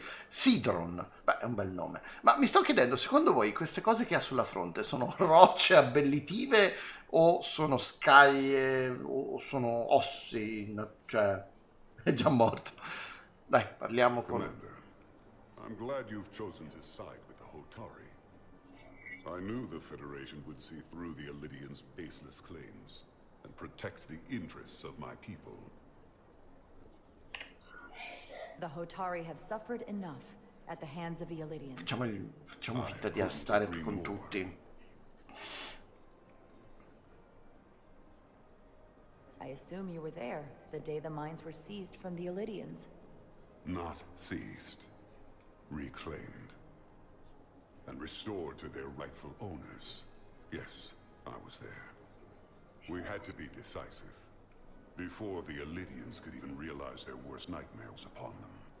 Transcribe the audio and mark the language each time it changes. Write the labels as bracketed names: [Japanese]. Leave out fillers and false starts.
[Italian] Sidron, beh, è un bel nome. Ma mi sto chiedendo, secondo voi queste cose che ha sulla fronte sono rocce abbellitive o sono scaglie o sono ossi? Cioè, è già morto. Dai, parliamo con... [English] Commander, I'm glad you've chosen to side with the Hotari. I knew the Federation would see through the Elidians' baseless claims and protect the interests of my people. The Hotari have suffered enough at the hands of the Elidians. [Italian] Facciamo finta di stare con tutti. [English] I assume you were there the day the mines were seized from the Elidians. Not seized, reclaimed, and restored to their rightful owners. Yes, I was there. We had to be decisive, before the Elidians could even realize their worst nightmares upon them.